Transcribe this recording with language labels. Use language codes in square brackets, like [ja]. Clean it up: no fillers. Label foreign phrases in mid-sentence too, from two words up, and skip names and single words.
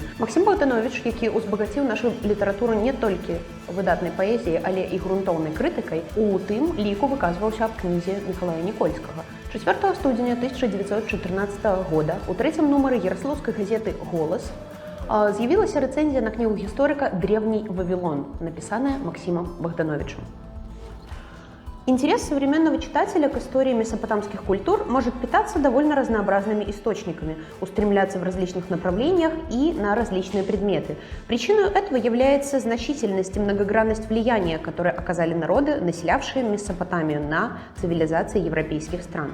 [be] Максім Богданович, які ўзбагаціў нашу літаратуру не толькі выдатнай паэзіяй, але і грунтоўнай крытыкай, у тым ліку выказваўся аб кнізе Мікалая Нікольскага. 4 студзеня 1914 года у 3-м нумары ярослаўскай газеты «Голас» з'явілася рэцэнзія на кнігу гісторыка «Древний Вавилон», [ru] написанная Максимом Богдановичем. Интерес современного читателя к истории месопотамских культур может питаться довольно разнообразными источниками, устремляться в различных направлениях и на различные предметы. Причиной этого является значительность и многогранность влияния, которые оказали народы, населявшие Месопотамию, на цивилизации европейских стран.